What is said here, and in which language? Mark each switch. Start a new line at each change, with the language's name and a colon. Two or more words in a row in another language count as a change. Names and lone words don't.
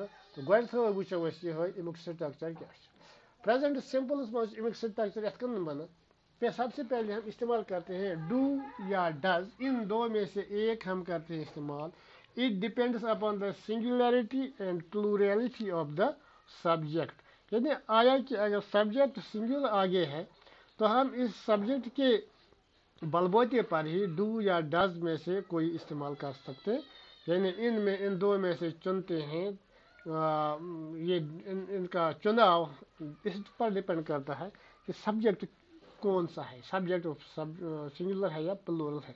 Kashmiri: تہٕ گۄڈٕنیتھٕے وٕچھو أسۍ یِہوٚے امیُک سٹرکچر کیٛاہ چھُ. پریزنٹ سمپلس منٛز چھُ امیُک سٹرکچر یتھ کٔنۍ بنان.
Urdu: سب سے پہلے ہم استعمال کرتے ہیں ڈو یا ڈز. ان دو میں سے ایک ہم کرتے ہیں استعمال.
English: It depends upon the singularity and plurality of the subject.
Urdu: یعنی آیا کہ اگر سبجیکٹ سنگولر آگے ہے تو ہم اس سبجیکٹ کے بلبوتے پر ہی ڈو یا ڈز میں سے کوئی استعمال کر سکتے ہیں. یعنی ان دو میں سے چنتے ہیں. یہ ان کا چناؤ اس پر ڈپینڈ کرتا ہے کہ سبجیکٹ کون سا ہے، سبجیکٹ سنگولر ہے یا پلورل ہے.